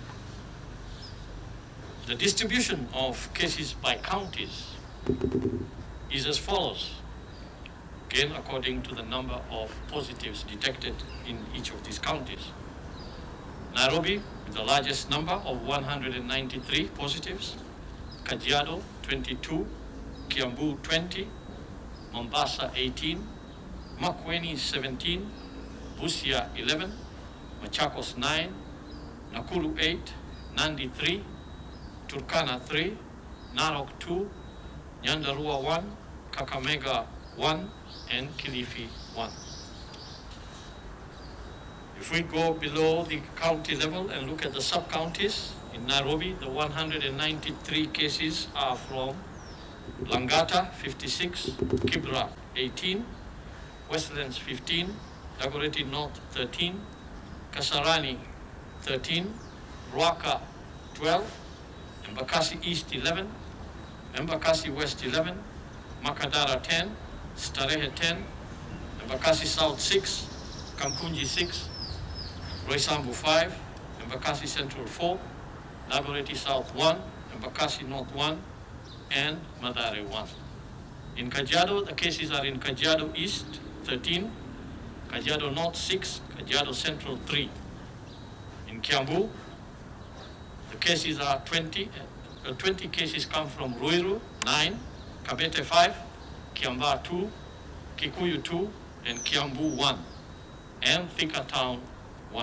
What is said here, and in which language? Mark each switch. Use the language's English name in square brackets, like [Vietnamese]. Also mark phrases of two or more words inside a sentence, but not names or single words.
[English] The distribution of cases by counties is as follows, again according to the number of positives detected in each of these counties. Nairobi, with the largest number of 193 positives, Kajiado, 22, Kiambu, 20, Mombasa, 18, Makueni, 17, Busia, 11, Machakos, 9, Nakuru, 8, Nandi, 3, Turkana, 3, Narok, 2, Nyandarua, 1, Kakamega, 1, and Kilifi, 1. If we go below the county level and look at the sub-counties, in Nairobi, the 193 cases are from Langata, 56, Kibra, 18, Westlands, 15, Dagoretti North, 13, Kasarani, 13, Ruaka, 12, Embakasi East, 11, Embakasi West, 11, Makadara, 10, Starehe, 10, Embakasi South, 6, Kamkunji, 6, Roysambu 5, Embakasi Central 4, Dagoretti South 1, Embakasi North 1, and Mathare 1. In Kajiado, the cases are in Kajiado East 13, Kajiado North 6, Kajiado Central 3. In Kiambu, the cases are 20 cases come from Ruiru 9, Kabete 5, Kiamba 2, Kikuyu 2, and Kiambu 1, and Thika Town 1.